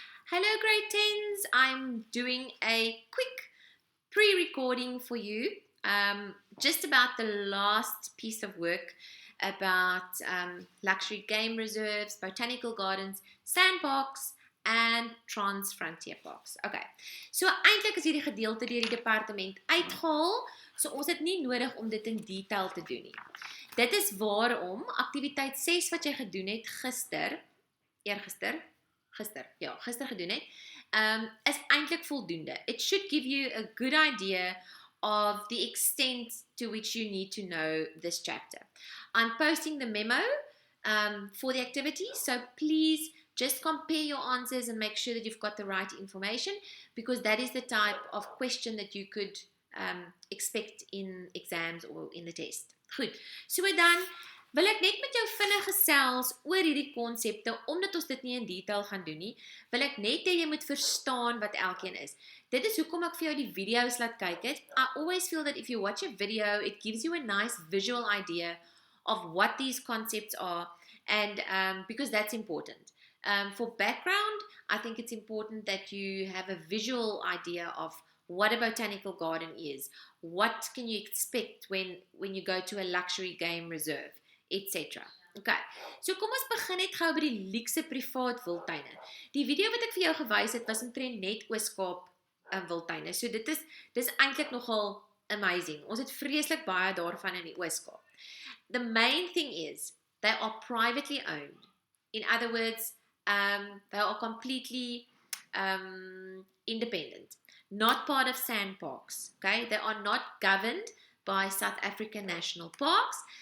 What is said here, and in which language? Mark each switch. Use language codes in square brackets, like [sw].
[en] Hello grade 10s, I'm doing a quick pre-recording for you just about the last piece of work about luxury game reserves, botanical gardens, SANParks and trans-frontier parks. [af] Okay, so eintlik is hierdie gedeelte deur die departement uitgehaal, so ons het nie nodig om dit in detail te doen nie. Dit is waarom aktiwiteit 6 wat jy gedoen het gister gedoen het, is eintlik voldoende. [en] It should give you a good idea of the extent to which you need to know this chapter. I'm posting the memo for the activity, so please just compare your answers and make sure that you've got the right information, because that is the type of question that you could expect in exams or in the test. [af] Goed, so dan wil ek net met jou vinnig gesels oor hierdie konsepte, omdat ons dit nie in detail gaan doen nie, wil ek net hê jy moet verstaan wat elkeen is. Dit is hoekom ek vir jou die video's laat kyk het. [en] I always feel that if you watch a video, it gives you a nice visual idea of what these concepts are, and because that's important. For background, I think it's important that you have a visual idea of what a botanical garden is. What can you expect when you go to a luxury game reserve, etc. [af] Okay, so kom ons begin net gou by die luukse privaat wildtuine. Die video wat ek vir jou gewys het was omtrent net Oos-Kaap wildtuine. So dis eintlik nogal amazing. Ons het vreeslik baie daarvan in die Oos-Kaap. [en] The main thing is they are privately owned. In other words, they are completely independent. Not part of SANParks. Okay, they are not governed by South African national parks.